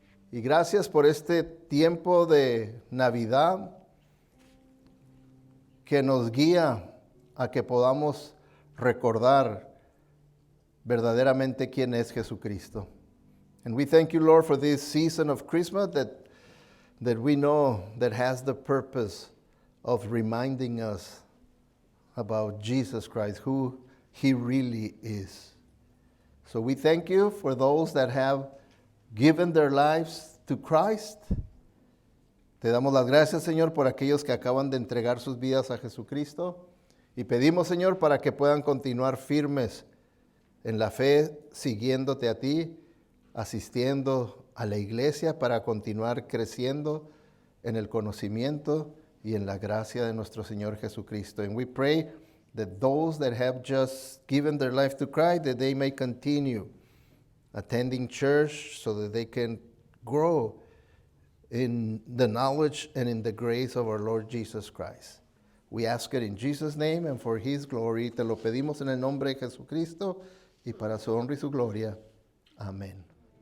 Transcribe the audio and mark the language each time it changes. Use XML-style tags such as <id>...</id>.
<es>Y gracias por este tiempo de Navidad que nos guía a que podamos recordar verdaderamente quién es Jesucristo.</es> <en>And we thank you, Lord, for this season of Christmas that we know that has the purpose of reminding us about Jesus Christ, who He really is. So we thank you for those that have given their lives to Christ.</en> <es>Te damos las gracias, Señor, por aquellos que acaban de entregar sus vidas a Jesucristo. Y pedimos, Señor, para que puedan continuar firmes en la fe, siguiéndote a ti, asistiendo a la iglesia para continuar creciendo en el conocimiento y en la gracia de nuestro Señor Jesucristo.</es> <en>And we pray that those that have just given their life to Christ, that they may continue attending church so that they can grow in the knowledge and in the grace of our Lord Jesus Christ. We ask it in Jesus' name and for His glory.</en> <es>Te lo pedimos en el nombre de Jesucristo y para su honra y su gloria. Amén.</es>